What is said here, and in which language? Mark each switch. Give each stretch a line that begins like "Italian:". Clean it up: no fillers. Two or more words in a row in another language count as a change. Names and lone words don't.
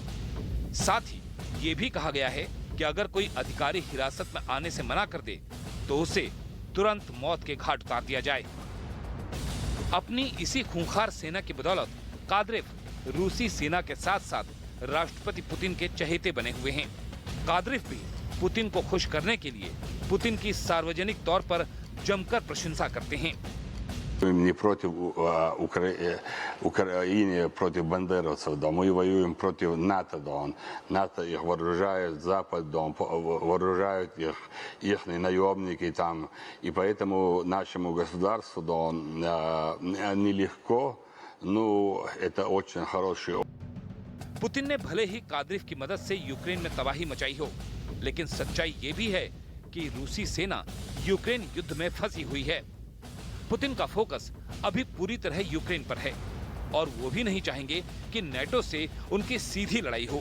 Hindi: साथ ही ये भी कहा गया है कि अगर कोई अधिकारी हिरासत में आने से मना कर दे तो उसे तुरंत मौत के घाट उतार दिया जाए। अपनी इसी खूंखार सेना की बदौलत कादिरोव रूसी सेना के साथ साथ राष्ट्रपति पुतिन के चहेते बने हुए हैं। कादिरोव भी पुतिन को खुश करने के लिए पुतिन की सार्वजनिक तौर पर जमकर प्रशंसा करते हैं।
Russian: Не против Украины, против бандеровцев, да, мы воюем против НАТО, да, НАТО их вооружает, Запад, да, вооружают их наемники там, и поэтому нашему государству, да, нелегко, но это очень хороший опыт.
Hindi: पुतिन ने भले ही कादिरोव की मदद से यूक्रेन में तबाही मचाई हो, लेकिन सच्चाई ये भी है कि रूसी सेना यूक्रेन युद्ध में फंसी हुई है। पुतिन का फोकस अभी पूरी तरह यूक्रेन पर है और वो भी नहीं चाहेंगे कि नेटो से उनकी सीधी लड़ाई हो।